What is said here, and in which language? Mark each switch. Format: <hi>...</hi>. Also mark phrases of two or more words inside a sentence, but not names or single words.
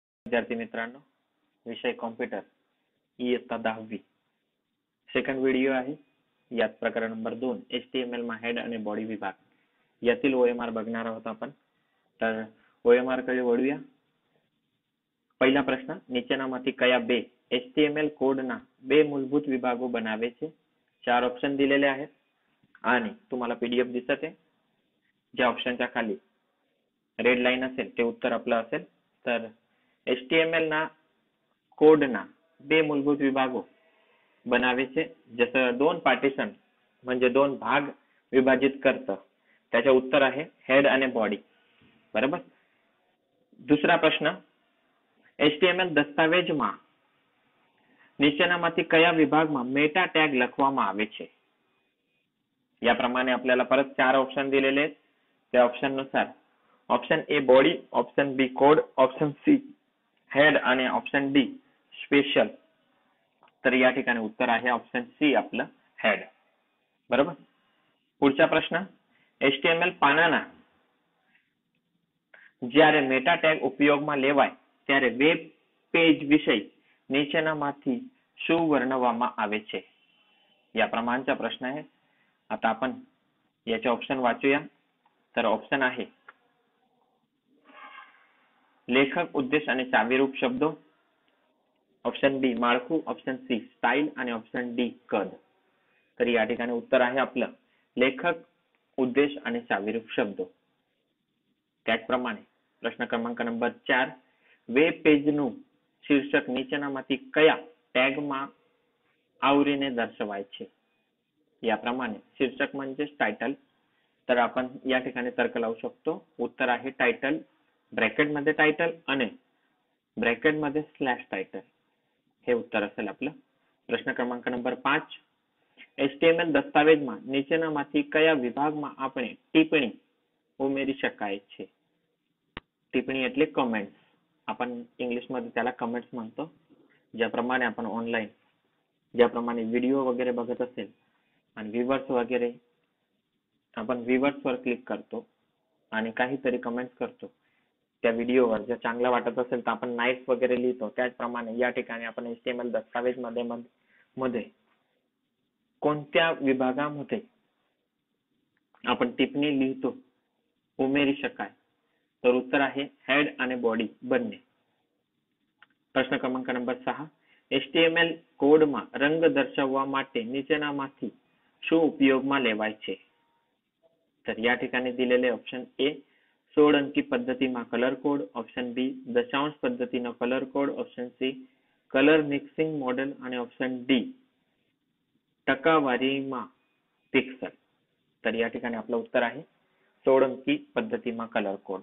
<mr>विद्यार्थी मित्रांनो, विषय कॉम्प्युटर, इयत्ता 10वी,</mr> <en>second video</en> <mr>आहे. यात प्रकरण नंबर 2 HTML मा हेड आणि बॉडी विभाग यातील OMR बघणार आहोत आपण. तर OMR कडे वळूया. पहिला प्रश्न,</mr> <gu>નીચેનામાંથી કયા બે HTML કોડના બે મૂળભૂત વિભાગો બનાવે છે?</gu> <mr>4 ऑप्शन दिलेले आहेत आणि तुम्हाला PDF दिसत आहे. ज्या ऑप्शनच्या खाली रेड लाईन असेल ते उत्तर आपलं असेल.</mr> <gu>तर HTML ना कोडना બે મૂળભૂત વિભાગો बनावे છે.</gu> <mr>जसं दोन पार्टिशन म्हणजे दोन भाग विभाजित करतं, त्याचे उत्तर आहे हेड आणि बॉडी. बरोबर. दुसरा प्रश्न,</mr> <gu>HTML દસ્તાવેજમાં નીચેનામાંથી કયા વિભાગમાં મેટા ટેગ લખવામાં આવે છે?</gu> <mr>याप्रमाणे आपल्याला परत 4 ऑप्शन दिलेले आहेत. त्या ऑप्शन नुसार</mr> <en>option A body, option B code, option C head</en> <mr>आणि</mr> <en>option D special.</en> <mr>तर या ठिकाणी उत्तर आहे</mr> <en>option C</en> <mr>आपलं हेड. बरोबर. पुढचा प्रश्न,</mr> <gu>HTML પાનાના જ્યારે મેટા ટેગ ઉપયોગમાં લેવાય ત્યારે વેબ પેજ વિષય નીચેનામાંથી શું વર્ણવવામાં આવે છે?</gu> <mr>या प्रमाणचा प्रश्न आहे. आता आपण याचे ऑप्शन वाचूया. तर ऑप्शन आहे लेखक, उद्देश आणि</mr> <gu>ચાવીરૂપ શબ્દો,</gu> <en>option B</en> <mr>माळखू,</mr> <en>option C style</en> <mr>आणि</mr> <en>option D</en> <mr>कद. तर या ठिकाणी उत्तर आहे आपलं लेखक, उद्देश आणि</mr> <gu>ચાવીરૂપ શબ્દો.</gu> <mr>त्याचप्रमाणे प्रश्न क्रमांक नंबर 4,</mr> <gu>વેબ પેજનું શીર્ષક નીચેનામાંથી કયા ટેગમાં આવરીને દર્શાવાય છે?</gu> <mr>याप्रमाणे शीर्षक म्हणजे टायटल. तर आपण या ठिकाणी तर्क लावू शकतो. उत्तर आहे टायटल, ब्रॅकेट मध्ये टायटल आणि ब्रॅकेट मध्ये</mr> <en>slash title.</en> <mr>हे उत्तर असेल आपलं. प्रश्न क्रमांक नंबर 5,</mr> <gu>HTML દસ્તાવેજમાં નીચેનામાંથી કયા વિભાગમાં આપણે ટિપ્પણી ઉમેરી શકાય છે? टिप्पणी એટલે कमेंट्स.</gu> <mr>आपण इंग्लिश मध्ये त्याला कमेंट्स म्हणतो. ज्याप्रमाणे आपण ऑनलाईन ज्याप्रमाणे व्हिडिओ वगैरे बघत असेल आणि व्ह्यूअर्स वगैरे आपण व्ह्यूअर्स वर क्लिक करतो आणि काहीतरी कमेंट्स करतो त्या व्हिडिओवर. जर चांगला वाटत असेल तर आपण नाईस वगैरे लिहितो. त्याचप्रमाणे या ठिकाणी आपण HTML दस्तावेज मध्ये कोणत्या विभागामध्ये आपण टिप्पणी लिहितो</mr> <gu>ઉમેરી શકાય?</gu> <mr>तर उत्तर आहे हेड आणि बॉडी બંને.</mr> <gu>પ્રશ્ન ક્રમાંક નંબર 6, HTML કોડમાં રંગ દર્શાવવા માટે નીચેનામાંથી શું ઉપયોગમાં લેવાય છે?</gu> <mr>तर या ठिकाणी दिलेले</mr> <en>option A</en> <mr>16 अंकी पद्धतीમાં</mr> <en>color code, option B</en> <mr>दशांश पद्धतीનો</mr> <en>color code, option C color mixing model</en> <mr>आणि</mr> <en>option D</en> <mr>टक्कावारीમાં पिक्सल. तर या ठिकाणी आपलं उत्तर आहे 16 अंकी पद्धतीમાં</mr> <en>color code.</en>